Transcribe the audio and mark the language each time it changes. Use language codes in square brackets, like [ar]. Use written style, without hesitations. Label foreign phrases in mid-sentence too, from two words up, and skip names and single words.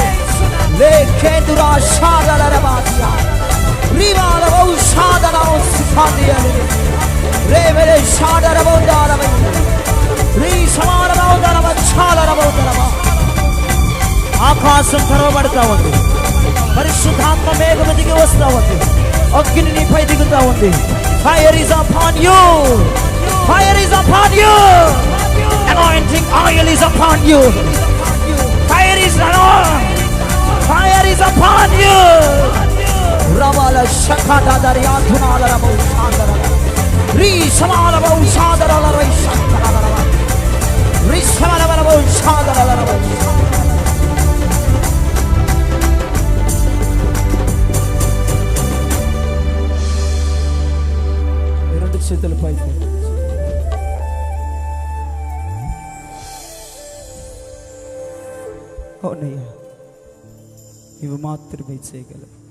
[te] లేకేందురా షాదలరబాసియా రివాలవౌ షాదలౌ సిఫాదియలి రేవెలే షాదరబౌదారవై రీ సమారబౌదరవ ఛాలరబౌదరవ. ఆకాశం తెరవబడతా ఉంది, పరిశుద్ధాత్మ మేఘము దిగి వస్తా ఉంది, అగ్ని నీపై దిగుతా ఉంది. [en] Fire is upon you, fire is upon you, anointing oil is upon you. Fire is on, fire is upon you. Ravala shakata dariyatuna larabu shadara. Ri shamala bu shadara larabu shadara. Ri shamala bu shadara larabu. [te] Rendu చేతులు పైకి. అవునయ్యా, ఇవి మాత్రమే చేయగలవు.